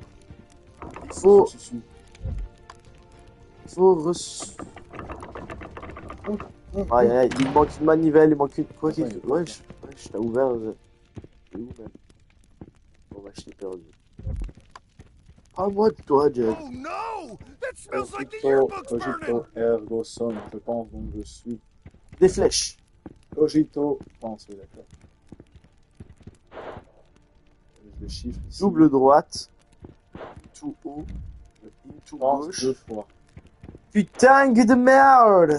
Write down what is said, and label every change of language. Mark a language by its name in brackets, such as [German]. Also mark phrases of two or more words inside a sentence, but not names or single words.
[French] Il faut Aïe, aïe, il manque une manivelle, il manque une... Quoi qu'il... Ouais, je t'ai ouvert... Il est où, même? Bon, bah, je t'ai perdu. Parle-moi de toi, Jed. [English] Oh no! That smells like the [Latin] Cogito, [English] yearbook's [Latin] cogito, [English] burning! [Latin] ergo sum. [French] Je pense donc je suis. Des flèches. Cogito, pense, oui, d'accord. Le chiffre ici. Double droite. Tout haut. Tout Pense gauche. 2 fois. Putain de merde!